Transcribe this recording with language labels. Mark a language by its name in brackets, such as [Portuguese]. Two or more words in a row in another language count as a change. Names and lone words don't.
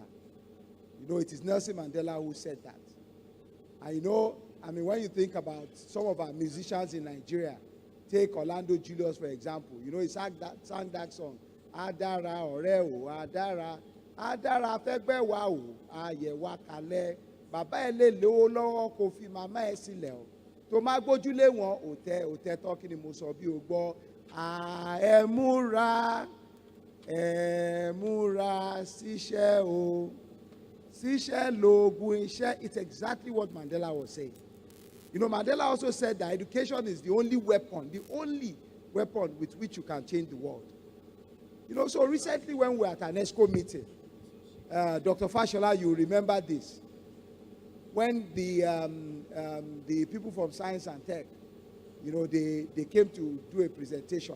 [English] You know, it is Nelson Mandela who said that. And you know, I mean, when you think about some of our musicians in Nigeria, take Orlando Julius, for example. You know, he sang that song, [Yoruba] Adara Oreo, Adara, Adara Fegbe Wao, Ayewa Kale, Baba Ele Lolo Kofi Mama Esileo. To ma gbójúlé wọn òtẹ tọ́kì ni mo sọ bí o gbọ́. Ẹ múra síṣẹ́ o. Síṣẹ́ lóògùn iṣẹ́. [English] It's exactly what Mandela was saying. You know, Mandela also said that education is the only weapon with which you can change the world. You know, so recently when we were at an ESCO meeting, Dr. Fashola, you remember this. When the people from Science and Tech they came to do a presentation.